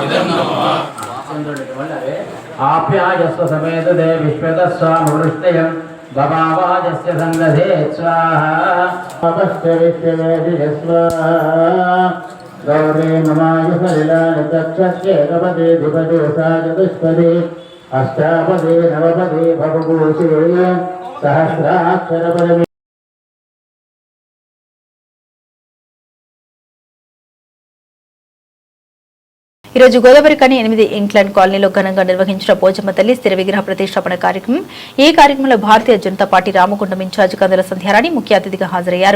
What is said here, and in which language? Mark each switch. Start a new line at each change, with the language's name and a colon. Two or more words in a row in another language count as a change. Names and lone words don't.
Sanskrit: आप्यायस्व समेत दे विश्वतस्वामृष्टयं भवावाजस्य सन्नधे स्वाहा अपश्य विश्वमेधिस्वाहा गौरी ममायुषलिलानि तक्षस्येकपदे द्विपदे सा चतुष्पदे अष्टापदे नवपदे भवभूषे सहस्राक्षरपदे.
Telugu: ఈ రోజు గోదావరికని 8 ఇంగ్లాండ్ కాలనీలో ఘనంగా నిర్వహించిన పోచమ్మ తల్లి స్థిర విగ్రహ ప్రతిష్టాపన కార్యక్రమం. ఈ కార్యక్రమంలో భారతీయ జనతా పార్టీ రామగుండం ఇన్ఛార్జ్ కందుల సంధ్యారాణి ముఖ్య అతిథిగా హాజరయ్యారు.